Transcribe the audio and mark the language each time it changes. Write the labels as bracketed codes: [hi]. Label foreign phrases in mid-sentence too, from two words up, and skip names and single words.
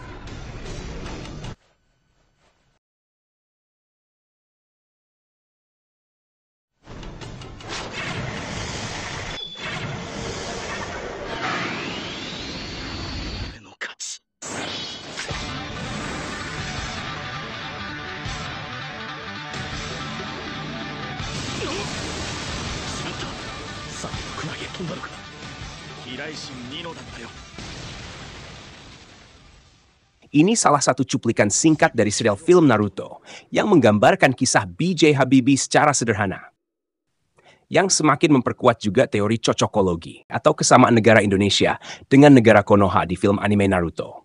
[ja] 俺の勝ち。さっきのクラゲ飛んだのか。飛来神ニノだったよ。 [id] Ini salah satu cuplikan singkat dari serial film Naruto yang menggambarkan kisah B.J. Habibie secara sederhana. Yang semakin memperkuat juga teori cocokologi atau kesamaan negara Indonesia dengan negara Konoha di film anime Naruto.